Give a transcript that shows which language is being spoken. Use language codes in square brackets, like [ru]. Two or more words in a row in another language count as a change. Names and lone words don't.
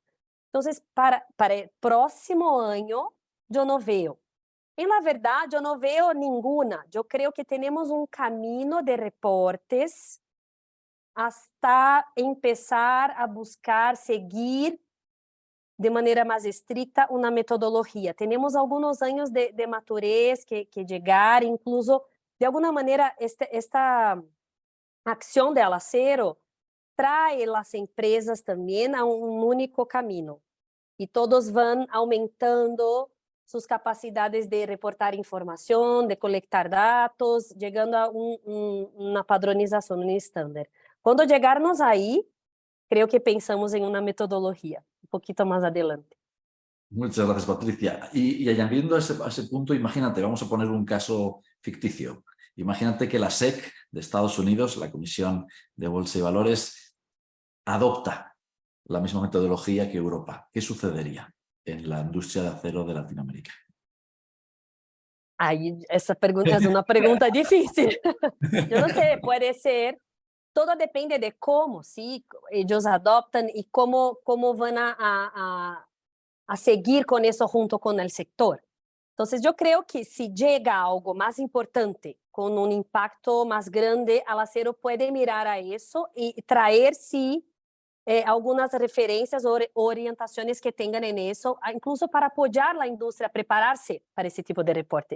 [es] Entonces, para el próximo año, yo no veo. En la verdad, yo no veo ninguna. Yo creo que tenemos un camino de reportes hasta empezar a buscar, seguir [pt] de maneira mais estricta uma metodologia. Temos alguns anos de madurez que chegar, incluso, de alguma maneira, esta ação [es] del acero trae [pt] as empresas também a um único caminho. E todos vão aumentando suas capacidades de reportar informação, de coletar dados, chegando a uma padronização, um estándar. Quando chegarmos aí, [es] creo que pensamos en una metodología un poquito más adelante. Muchas gracias, Patricia. Y añadiendo a ese punto, imagínate, vamos a poner un caso ficticio. Imagínate que la SEC de Estados Unidos, la Comisión de Bolsa y Valores, adopta la misma metodología que Europa. ¿Qué sucedería en la industria de acero de Latinoamérica? [pt] Aí, essa pergunta é uma pergunta difícil. Eu não sei, pode ser. [es] Todo depende de como, ¿sí? Ellos adoptan y cómo van a seguir con eso junto con el sector. Entonces, yo creo que si llega algo más importante, con un impacto más grande, al acero puede mirar a eso y traer, sí, algunas referencias o orientaciones que tengan en eso, incluso para apoyar a la industria a prepararse para ese tipo de reporte.